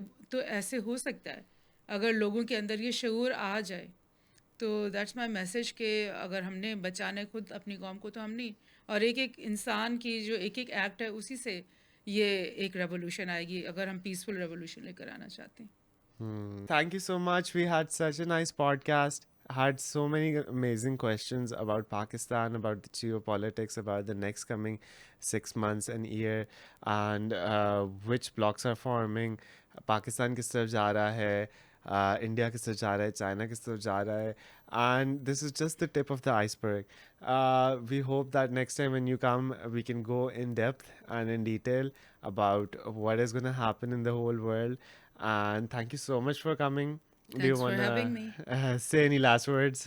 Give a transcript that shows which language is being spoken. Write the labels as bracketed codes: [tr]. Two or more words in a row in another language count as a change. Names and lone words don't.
[ur] تو ایسے ہو سکتا ہے اگر لوگوں کے اندر یہ شعور آ جائے. تو [en] that's my message [ur] کہ اگر ہم نے بچانا ہے خود اپنی قوم کو تو ہم نہیں, اور ایک ایک انسان کی جو ایک ایک ایکٹ ہے اسی سے یہ ایک ریولیوشن آئے گی اگر ہم [en] peaceful revolution [ur] لے کر آنا چاہتے ہیں. [en] Thank you so much. We had such a nice podcast. Had so many amazing questions about Pakistan, about the geopolitics, about the next coming 6 months and year, and which blocks are forming. [ur] پاکستان کس طرف جا رہا ہے، انڈیا کس طرف جا رہا ہے، چائنا کس طرف جا رہا ہے, [en] and this is just the tip of the iceberg. We hope that next time when you come, we can go in depth and in detail about what is going to happen in the whole world. And thank you so much for coming. Do you Thanks for want to having me. say any last words?